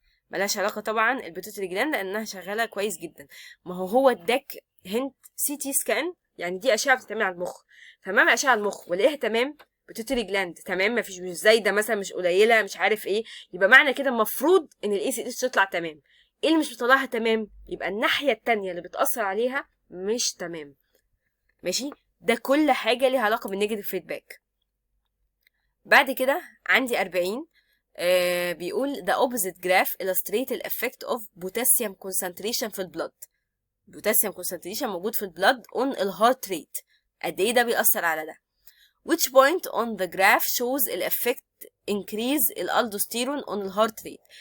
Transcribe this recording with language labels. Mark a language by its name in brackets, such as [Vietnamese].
[Arabic] ملهاش علاقه طبعا البيتوتري جلاند لانها شغاله كويس جدا. ما هو اداك هنت سي تي سكان، يعني دي اشعه بتتعمل على المخ، فمام اشعه على المخ ولاقيها تمام، بيتوتري جلاند تمام، مفيش مش زايده مثلا، مش قليله، مش عارف ايه، يبقى معنى كده المفروض ان الاي سي اتش تطلع تمام. ايه اللي مش بيطلعها تمام؟ يبقى الناحيه التانية اللي بتاثر عليها مش تمام. ماشي، ده كل حاجه ليها علاقه بالنيجاتيف فيدباك. بعد كده عندي 40 بيقول [English] the opposite graph illustrate the effect of potassium concentration في البلد. potassium concentration [Arabic] موجود في البلد on الهارت ريت، قد ايه ده بيأثر على ده. [English] which point on the graph shows the effect increase الالدوستيرون on الهارت rate.